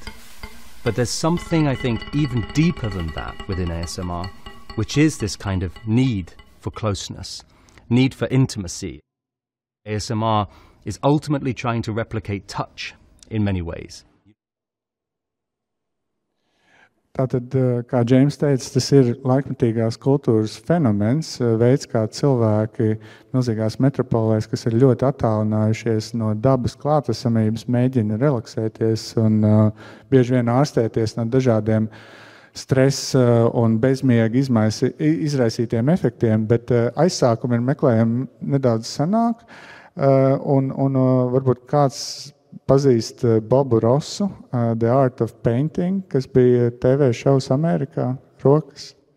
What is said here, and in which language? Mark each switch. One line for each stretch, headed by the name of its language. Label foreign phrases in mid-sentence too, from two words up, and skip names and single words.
English: But there's something, I think, even deeper than that within ASMR, which is this kind of need for closeness, need for intimacy. ASMR is ultimately trying to replicate touch in many ways.
Latvian: Tātad, kā Džeims teica, tas ir laikmetīgās kultūras fenomens, veids, kā cilvēki milzīgās metropolēs, kas ir ļoti attālinājušies no dabas klātesamības, mēģina relaksēties un bieži vien ārstēties no dažādiem stresa un bezmiega izraisītiem efektiem, bet aizsākumi ir meklējami nedaudz senāk, un varbūt kāds pazīst Bobu Rosu, The Art of Painting, kas bija TV šovs Amerikā, rokas.